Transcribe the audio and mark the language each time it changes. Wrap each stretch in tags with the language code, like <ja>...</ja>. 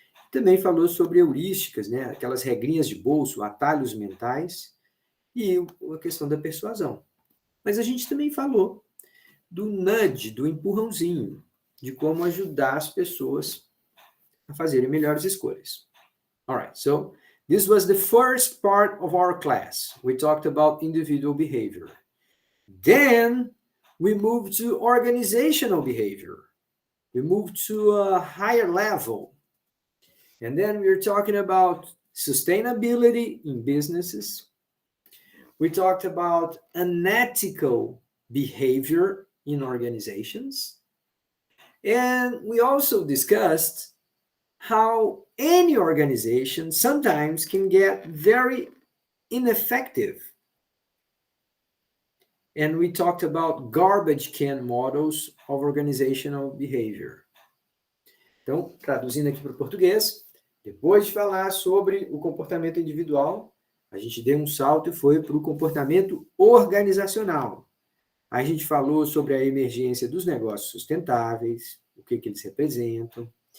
<pt>Também falou sobre heurísticas, né, aquelas regrinhas de bolso, atalhos mentais, e a questão da persuasão. Mas a gente também falou do nudge, do empurrãozinho, de como ajudar as pessoas a fazerem melhores escolhas.</pt> <en>All right, so this was the first part of our class. We talked about individual behavior. Then we moved to organizational behavior. We moved to a higher level. And then we're talking about sustainability in businesses. We talked about unethical behavior in organizations. And we also discussed how any organization sometimes can get very ineffective. And we talked about garbage can models of organizational behavior.</en> <pt>Então, traduzindo aqui para o português, depois de falar sobre o comportamento individual, a gente deu um salto e foi para o comportamento organizacional. A gente falou sobre a emergência dos negócios sustentáveis, o que eles representam.</pt>